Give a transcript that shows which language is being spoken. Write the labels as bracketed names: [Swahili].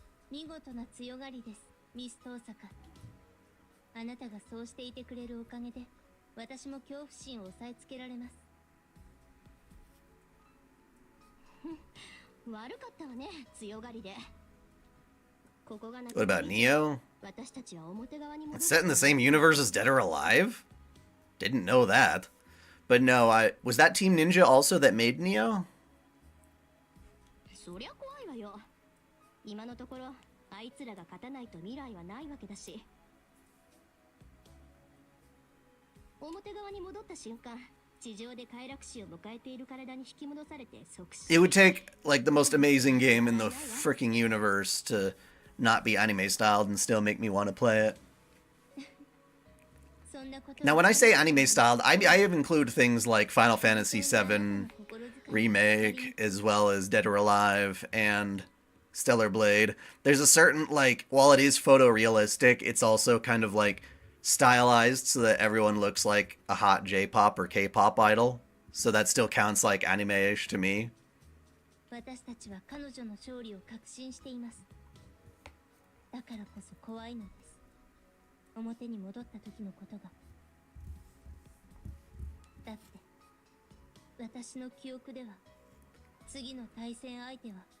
[Japanese] 見事な強がりです、ミスト大阪。あなたがそうしていてくれるおかげで、私も恐怖心を抑えつけられます。悪かったわね、強がりで。 [English] What about Neo? It's set in the same universe as Dead or Alive? Didn't know that. But no, was that Team Ninja also that made Neo? [Japanese] そりゃ怖いわよ。今のところあいつらが勝たないと未来はないわけだし。表側に戻った瞬間、地上で快楽死を迎えている体に引き戻されて即死。 [English] It would take like the most amazing game in the freaking universe to not be anime styled and still make me want to play it. Now, when I say anime styled, I include things like Final Fantasy VII Remake, as well as Dead or Alive and Stellar Blade. There's a certain, like, while it is photorealistic, it's also kind of like stylized so that everyone looks like a hot J-pop or K-pop idol. So that still counts like anime-ish to me. [Japanese] 私たちは彼女の勝利を確信しています。だからこそ怖いのです。表に戻った時のことが。だって私の記憶では次の対戦相手は